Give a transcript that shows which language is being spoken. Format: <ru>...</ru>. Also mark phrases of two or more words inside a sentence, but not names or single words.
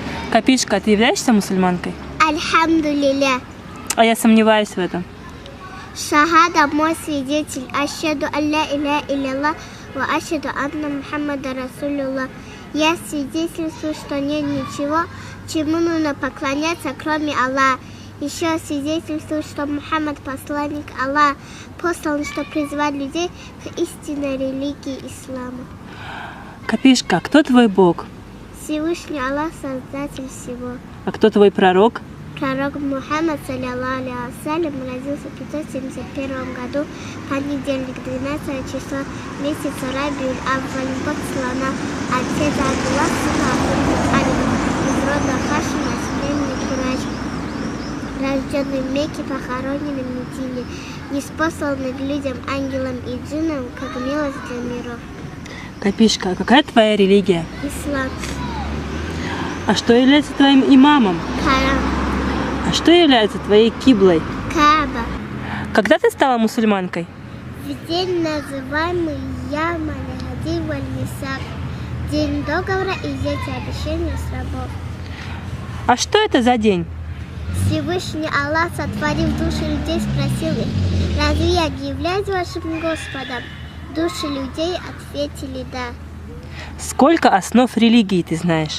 <ru>Капишка, ты являешься мусульманкой?</ru> <ar>Альхамдулилля.</ar> <ru>А я сомневаюсь в этом. Шахада мой свидетель.</ru> <ar>أشهد ألا إله إلا وأشهد أن محمدا رسول الله.</ar> <ru>Я свидетельствую, что нет ничего, чему нужно поклоняться, кроме Аллаха. Еще свидетельствую, что Мухаммад посланник Аллаха, послан, чтобы призвать людей к истинной религии ислама. Капишка, кто твой Бог? Всевышний Аллах, создатель всего. А кто твой пророк? Пророк Мухаммад,</ru> <ar>صلى الله عليه وسلم,</ar> <ru>родился в 571 году, понедельник, 12 число месяца Рабиуль Авваль, год слона, отец Абдуллах, сын Абдуллах, из рода Хашима, с племени Курайш, рожденный в Мекке, похороненный в Медине, ниспосланный к людям, ангелам и джиннам, как милость для миров. Капишка, а какая твоя религия? Ислам. А что является твоим имамом? Коран. А что является твоей киблой? Кааба. Когда ты стала мусульманкой? В день, называемый</ru> <ar>يوم العهد والميثاق,</ar> <ru>день договора и взятия обещания с рабов. А что это за день? Всевышний Аллах, сотворив души людей, спросил их: разве я не являюсь вашим Господом? Души людей ответили да. Сколько основ религии ты знаешь?</ru>